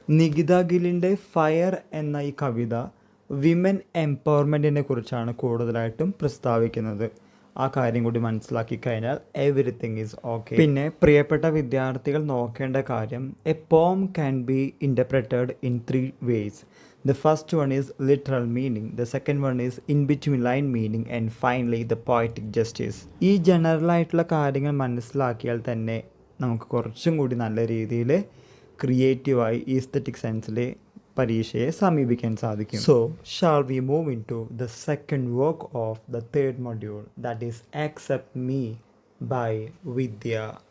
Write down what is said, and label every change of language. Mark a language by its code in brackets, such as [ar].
[ml] Nikita ഗില്ലിൻ്റെ fire എന്ന ഈ കവിത women എംപവർമെൻറ്റിനെ കുറിച്ചാണ് കൂടുതലായിട്ടും പ്രസ്താവിക്കുന്നത്. ആ കാര്യം കൂടി മനസ്സിലാക്കി കഴിഞ്ഞാൽ [en] Everything is okay. [ml] പിന്നെ പ്രിയപ്പെട്ട വിദ്യാർത്ഥികൾ നോക്കേണ്ട കാര്യം [en] A poem can be interpreted in 3 ways. The first one is literal meaning, the second one is in between line meaning, and finally the poetic justice. [ml] ഈ ജനറൽ ആയിട്ടുള്ള കാര്യങ്ങൾ മനസ്സിലാക്കിയാൽ തന്നെ നമുക്ക് കുറച്ചും കൂടി നല്ല രീതിയിൽ ക്രിയേറ്റീവായി ഈസ്തറ്റിക് സെൻസിൽ പരീക്ഷയെ സമീപിക്കാൻ സാധിക്കും. [en] So shall we move in to the second work of the third module, that is accept me by Vidya.